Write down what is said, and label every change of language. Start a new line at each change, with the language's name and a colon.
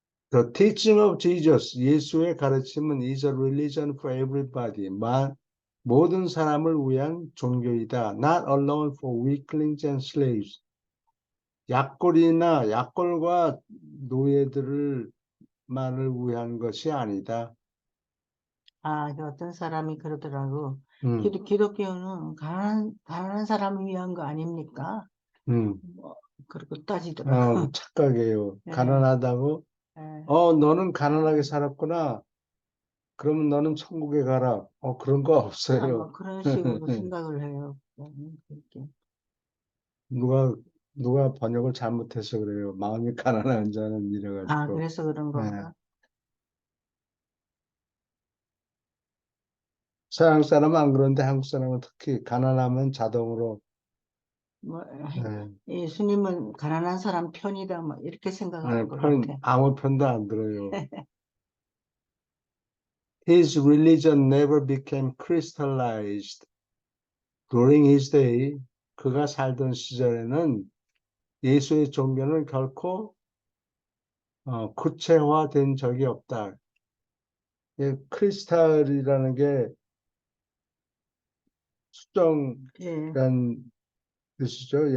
English: The teaching of Jesus,
Korean: 예수의 가르침은
English: is a religion for everybody.
Korean: 모든 사람을 위한 종교이다.
English: Not alone for weaklings and slaves.
Korean: 약골과 노예들만을 위한 것이 아니다. 어떤 사람이 그러더라고. 음, 기독교는 가난한 사람을 위한 거 아닙니까? 뭐, 그렇게 따지더라고. 착각이에요. 예. 가난하다고? 예. 너는 가난하게 살았구나. 그러면 너는 천국에 가라. 그런 거 없어요. 아마 그런 식으로 생각을 해요. 그렇게. 누가 번역을 잘못해서 그래요. 마음이 가난한 자는 이래가지고. 그래서 그런 예. 건가? 서양 사람은 안 그런데 한국 사람은 특히 가난하면 자동으로 뭐, 예, 예수님은 가난한 사람 편이다, 뭐, 이렇게 생각하는 것 같아. 아무 편도 안 들어요.
English: His religion never became crystallized during his day.
Korean: 그가 살던 시절에는 예수의 종교는 결코 구체화된 적이 없다. 크리스탈이라는 게 예. 수정이란 뜻이죠.